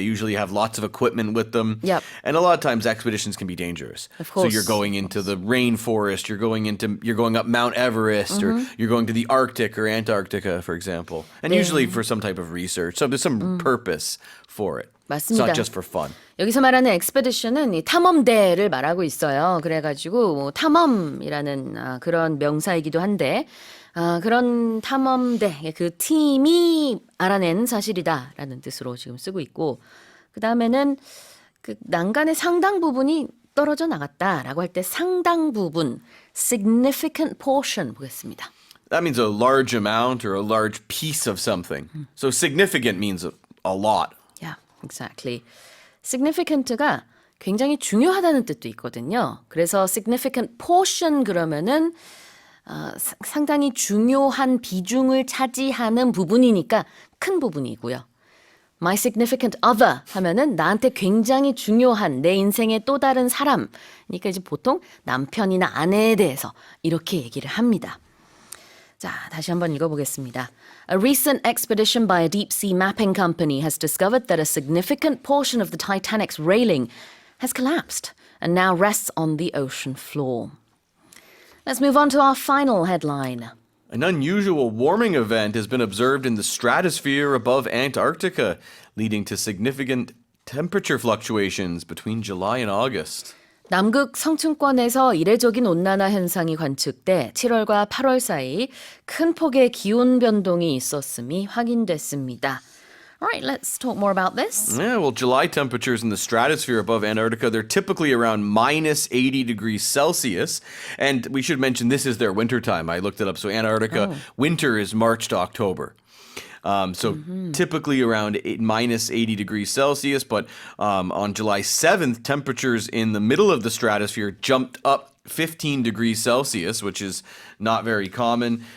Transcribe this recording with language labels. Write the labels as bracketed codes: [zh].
[en] They usually have lots of equipment with them. Yep. And a lot of times expeditions can be dangerous. Of So course. you're going into the rainforest, you're going up Mount Everest, or you're going to the Arctic or Antarctica, for example. And usually for some type of research. So there's some purpose for it. It's [ko] 맞습니다. [en] not just for fun. [ko] 여기서 말하는 expedition은 이 탐험대를 말하고 있어요. 그래가지고 뭐 탐험이라는 그런 명사이기도 한데 그런 탐험대 그 팀이 알아낸 사실이다라는 뜻으로 지금 쓰고 있고 그 다음에는 그 난간의 상당 부분이 떨어져 나갔다라고 할 때 상당 부분 significant portion 보겠습니다. [en] That means a large amount or a large piece of something. So significant means a lot. Yeah, exactly. [ko] significant가 굉장히 중요하다는 뜻도 있거든요. 그래서 significant portion 그러면은 상당히 중요한 비중을 차지하는 부분이니까 큰 부분이고요. [en] My significant other [ko] 하면은 나한테 굉장히 중요한 내 인생의 또 다른 사람. 그러니까 이제 보통 남편이나 아내에 대해서 이렇게 얘기를 합니다. 자, 다시 한번 읽어보겠습니다. [en] A recent expedition by a deep sea mapping company has discovered that a significant portion of the Titanic's railing has collapsed and now rests on the ocean floor. Let's move on to our final headline. An unusual warming event has been observed in the stratosphere above Antarctica, leading to significant temperature fluctuations between July and August. [ko] 남극 성층권에서 이례적인 온난화 현상이 관측돼 7월과 8월 사이 큰 폭의 기온 변동이 있었음이 확인됐습니다. [en] Alright, let's talk more about this. Yeah, well, July temperatures in the stratosphere above Antarctica, they're typically around minus 80 degrees Celsius. And we should mention this is their winter time. I looked it up. So Antarctica, winter is March to October. Typically around minus 80 degrees Celsius, but on July 7th, temperatures in the middle of the stratosphere jumped up 15 degrees Celsius, which is not very common.